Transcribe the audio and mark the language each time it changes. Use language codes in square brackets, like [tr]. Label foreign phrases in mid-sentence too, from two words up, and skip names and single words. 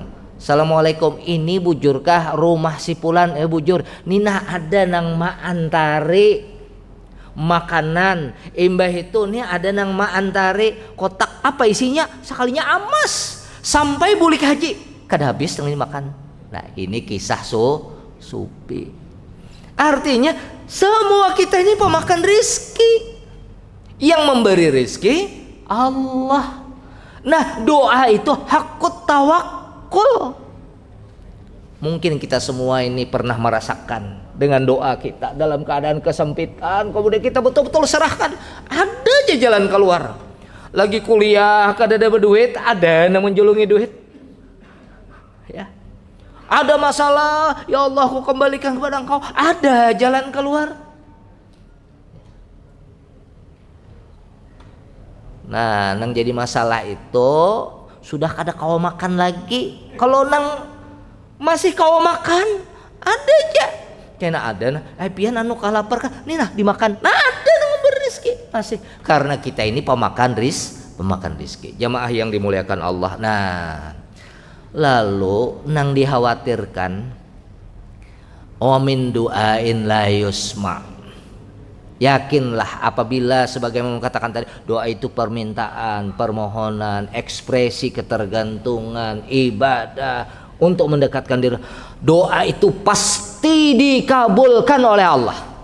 [bjn] Assalamualaikum, ini bujurkah rumah si Pulan? Bujur. Nina ada nang ma antari makanan imbah itu nih, ada nang ma antari kotak apa isinya sekalinya amas sampai bulik haji kada habis nang dimakan. [id] Nah ini kisah Supi. Artinya semua kita ini pemakan rizki. Yang memberi rizki Allah. Nah doa itu hakut tawakul. Mungkin kita semua ini pernah merasakan dengan doa kita dalam keadaan kesempitan, kemudian kita betul-betul serahkan, ada aja jalan keluar. [bjn] Lagi kuliah kada ada berduit, ada yang menjulungi duit ya. [id] Ada masalah, ya Allah aku kembalikan kepada engkau, ada jalan keluar. [bjn] Nah nang jadi masalah itu sudah kada kau makan lagi. Kalau nang masih kau makan, ada aja kena ada pian anu kalapar kah nih nah dimakan, nah ada nang berizki masih, karena kita ini pemakan rizki. [id] Jamaah yang dimuliakan Allah. [bjn] Nah lalu nang dikhawatirkan [ar] من دعاء لا يسمع. [id] Yakinlah apabila sebagaimana katakan tadi, doa itu permintaan, permohonan, ekspresi ketergantungan, ibadah untuk mendekatkan diri. Doa itu pasti dikabulkan oleh Allah.